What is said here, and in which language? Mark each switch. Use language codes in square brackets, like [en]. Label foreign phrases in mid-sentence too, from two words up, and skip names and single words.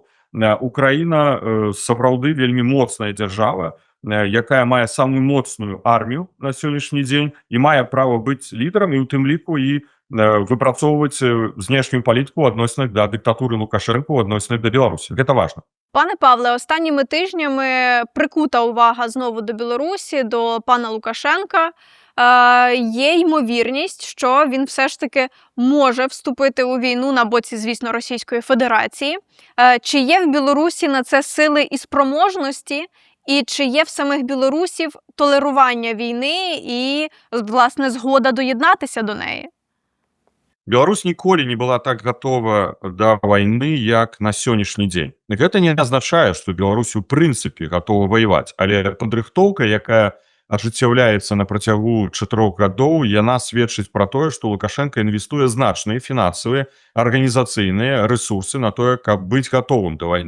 [be] Украіна сапраўды вельмі моцная дзяржава, якая мае самую моцную армію на сённяшні дзень і мае права быць лідарам, і ў тым ліку і выпрацоўваць знешнюю палітыку адносных да дыктатуры Лукашенко, адносных да Беларусі. Гэта важна. [uk] Пане Павле, останніми тижнями прикута увага знову до Білорусі, до пана Лукашенка. Є ймовірність, що він все ж таки може вступити у війну на боці, звісно, Російської Федерації. Чи є в Білорусі на це сили і спроможності? І чи є в самих білорусів толерування війни і, власне, згода доєднатися до неї? [be] Беларусь ніколі не была так готова да вайны, як на сённяшні дзень. Гэта не азначае, што Беларусь у прынцыпе готова ваяваць, але падрыхтоўка, якая ажыццяўляецца на працягу 4 гадоў, яна сведчыць пра тое, што Лукашенко інвестуе значныя фінансавыя, арганізацыйныя рэсурсы на тое, каб быць гатовым да вайны.